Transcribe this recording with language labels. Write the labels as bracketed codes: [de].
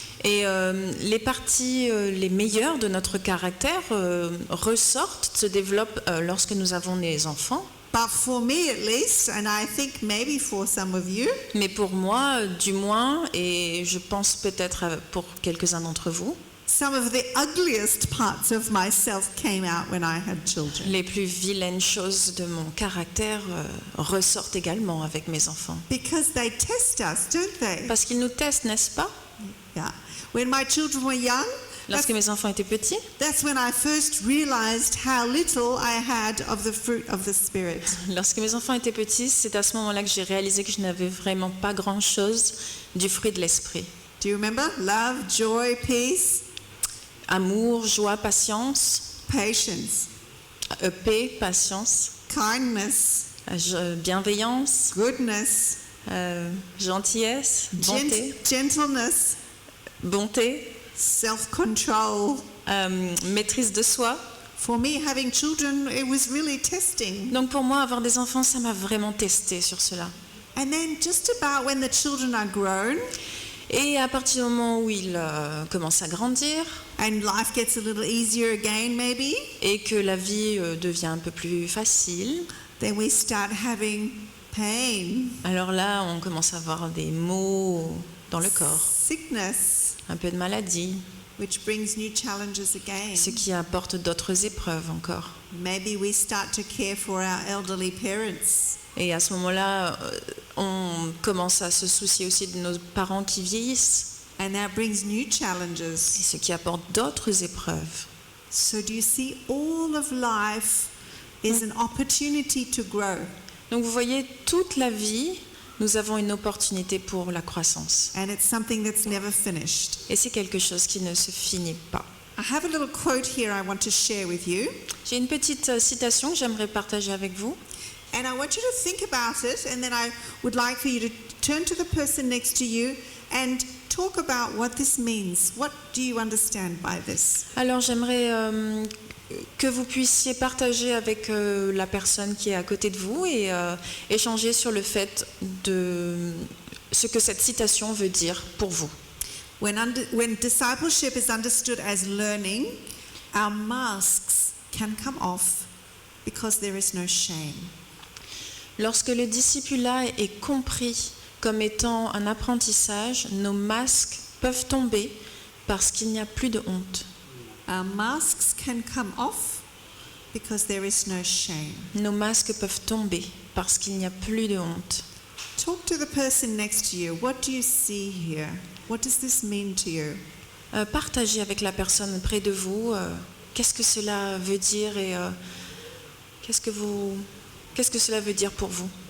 [fr] Et les parties les meilleures de notre caractère ressortent, se développent lorsque nous avons des enfants. [en] But for me at least, and I think maybe for some of you, [fr] Mais pour moi, du moins, et je pense peut-être pour quelques-uns d'entre vous, [en] some of the ugliest parts of myself came out when I had children. [fr] les plus vilaines choses de mon caractère ressortent également avec mes enfants. [en] Because they test us, don't they? [fr] Parce qu'ils nous testent, n'est-ce pas? [en] Yeah. When my children were young, [fr] Lorsque mes enfants étaient petits, [en] that's when I first realized how little I had of the fruit of the Spirit. [fr] lorsque mes enfants étaient petits, c'est à ce moment-là que j'ai réalisé que je n'avais vraiment pas grand-chose du fruit de l'esprit. [en] Do you remember? Love, joy, peace, [fr] Amour, joie, patience, [en] patience, [fr] paix, patience, [en] kindness, [fr] bienveillance, [en] goodness, [fr] gentillesse, bonté, [en] gentleness, [fr] bonté, [en] self-control. [fr] maîtrise de soi. [en] For me, having children, it was really testing. [fr] Donc pour moi, avoir des enfants, ça m'a vraiment testé sur cela. [en] And then just about when the children are grown, [fr] Et à partir du moment où il commence à grandir [en] and life gets a little easier again, maybe, [fr] et que la vie devient un peu plus facile, [en] then we start having pain, [fr] alors là, on commence à avoir des maux dans le corps, [en] sickness, [fr] un peu de maladie, [en] which brings new challenges again. [fr] ce qui apporte d'autres épreuves encore. [en] Maybe we start to care for our elderly parents. [fr] Et à ce moment-là, on commence à se soucier aussi de nos parents qui vieillissent, [en] And that brings new [fr] et [en] challenges. [fr] ce qui apporte d'autres épreuves. [en] So do you see, all of life is an opportunity to grow. [fr] Donc vous voyez, toute la vie, nous avons une opportunité pour la croissance. [en] And it's something that's never finished. [fr] Et c'est quelque chose qui ne se finit pas. [en] I have a little quote here I want to share with you. [fr] J'ai une petite citation que j'aimerais partager avec vous. [en] And I want you to think about it, and then I would like for you to turn to the person next to you and talk about what this means. What do you understand by this? [fr] Alors j'aimerais que vous puissiez partager avec la personne qui est à côté de vous et échanger sur le fait de ce que cette citation veut dire pour vous. [en] When discipleship is understood as learning, our masks can come off because there is no shame. [fr] Lorsque le discipulat est compris comme étant un apprentissage, nos masques peuvent tomber parce qu'il n'y a plus de honte. [en] Our masks can come off because there is no shame. [fr] Nos masques peuvent tomber parce qu'il n'y a plus de honte. [en] Talk to the person next to you. What do you see here? What does this mean to you? [fr] Partagez avec la personne près de vous qu'est-ce que cela veut dire et qu'est-ce que cela veut dire pour vous.